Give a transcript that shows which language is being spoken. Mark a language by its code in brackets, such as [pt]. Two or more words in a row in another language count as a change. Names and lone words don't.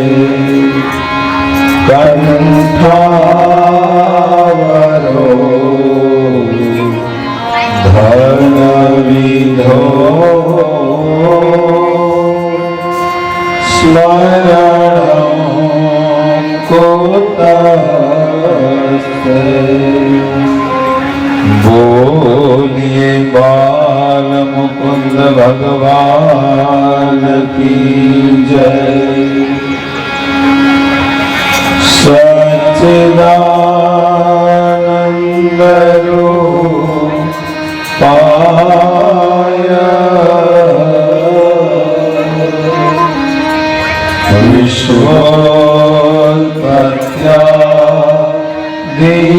[sa] कंठावरो धनविदो स्मरणं कृतस्ते। [hi] बोलिए बाल मुकुंद भगवान की जय। [sa] सच्चिदानंद रूपाय विश्वोत्पत्त्यादि